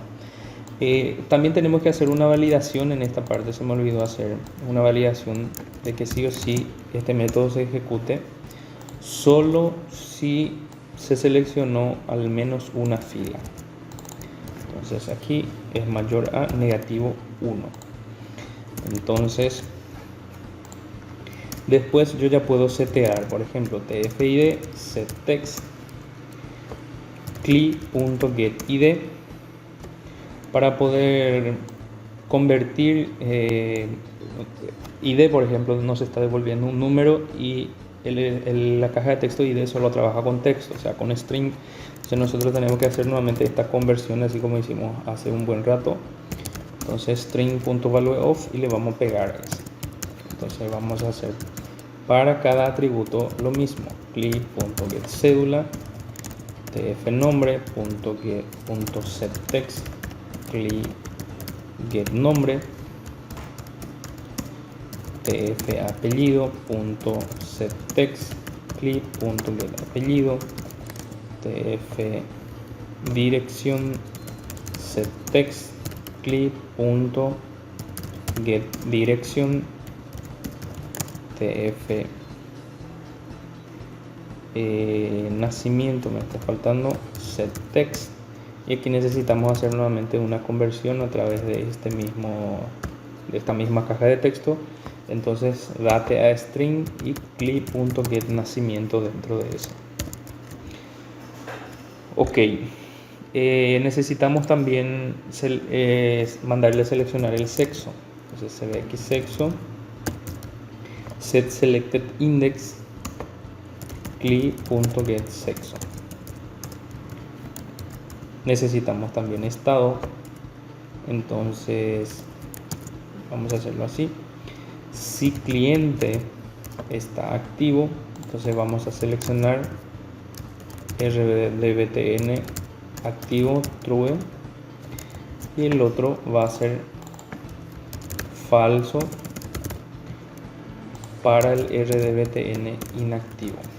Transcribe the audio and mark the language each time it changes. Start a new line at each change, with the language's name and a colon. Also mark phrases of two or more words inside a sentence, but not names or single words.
Spanish: También tenemos que hacer una validación en esta parte, se me olvidó hacer una validación de que sí o sí este método se ejecute solo si se seleccionó al menos una fila. Entonces aquí es mayor a negativo 1. Entonces después yo ya puedo setear, por ejemplo, tfid setText cli.getID para poder convertir ID, por ejemplo, nos está devolviendo un número y la caja de texto ID solo trabaja con texto, o sea, con string. Entonces nosotros tenemos que hacer nuevamente esta conversión así como hicimos hace un buen rato. Entonces string.valueOf y le vamos a pegar eso. Entonces vamos a hacer para cada atributo lo mismo, cli.getCédula, tfnombre.get.setText, cli.getNombre, tfapellido.setText, cli.getApellido, tfdirección setText, cli.getDirección, tf nacimiento, me está faltando setText, y aquí necesitamos hacer nuevamente una conversión a través de esta misma caja de texto. Entonces date a string y cli.getNacimiento dentro de eso. Ok, necesitamos también mandarle a seleccionar el sexo. Entonces cvxSexo setSelectedIndex cli.getSexo. Necesitamos también estado, entonces vamos a hacerlo así. Si cliente está activo, entonces vamos a seleccionar rdbtn activo true y el otro va a ser falso para el rdbtn inactivo.